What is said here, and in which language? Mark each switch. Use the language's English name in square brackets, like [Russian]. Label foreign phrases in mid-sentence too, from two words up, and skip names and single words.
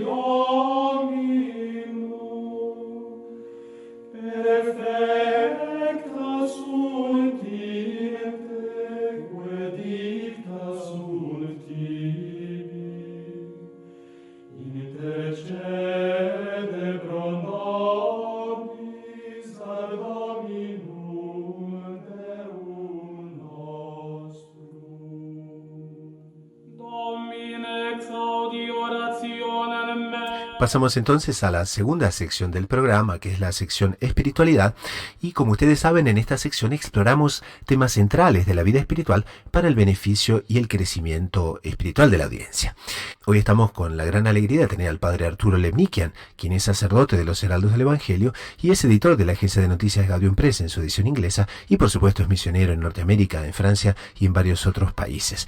[Latin] Domino, perfecta sunt in te, que dicta sunt tibi, intercede pro nobis ad Dominum Deum nostrum. Domine exaudi orationem me. [Spanish] Pasamos entonces a la segunda sección del programa, que es la sección espiritualidad, y como ustedes saben, en esta sección exploramos temas centrales de la vida espiritual para el beneficio y el crecimiento espiritual de la audiencia. Hoy estamos con la gran alegría de tener al padre Arturo Lemnikian, quien es sacerdote de los Heraldos del Evangelio y es editor de la agencia de noticias Gaudium Press en su edición inglesa, y por supuesto es misionero en Norteamérica, en Francia y en varios otros países.